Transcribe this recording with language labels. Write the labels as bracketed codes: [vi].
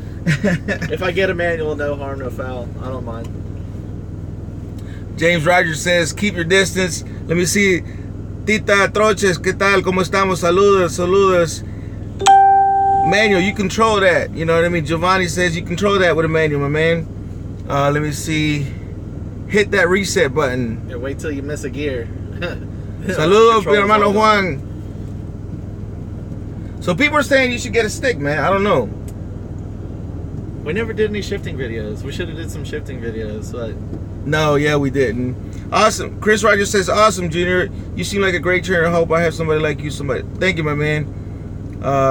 [en] If I get a manual, no harm, no foul. I don't mind. James Rogers says, keep your distance. Let me see. [es] Tita Troches, ¿qué tal? ¿Cómo estamos? Saludos. [en] Manual, you control that. You know what I mean? Giovanni says you control that with a manual, my man. Let me see. Hit that reset button. Yeah, wait till you miss a gear. [es] Saludos, mi hermano Juan. [en] So people are saying you should get a stick, man. I don't know. We never did any shifting videos. We should have did some shifting videos, but no, yeah, we didn't. Awesome. Chris Rogers says, awesome, Junior. You seem like a great trainer. I hope I have somebody like you. Thank you, my man.